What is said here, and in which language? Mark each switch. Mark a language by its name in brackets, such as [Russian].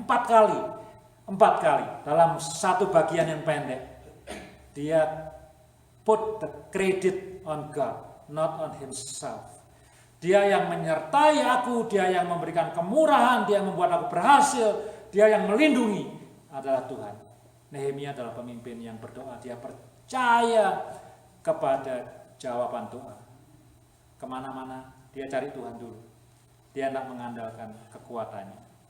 [Indonesian] 4 kali dalam satu bagian yang pendek. Dia [English] put the credit on God, not on himself. [Indonesian] Dia yang menyertai aku, dia yang memberikan kemurahan, dia yang membuat aku berhasil, dia yang melindungi adalah Tuhan. Nehemia adalah pemimpin yang berdoa, dia percaya kepada jawaban doa. Kemana-mana dia cari Tuhan dulu. Dia tidak mengandalkan kekuatannya.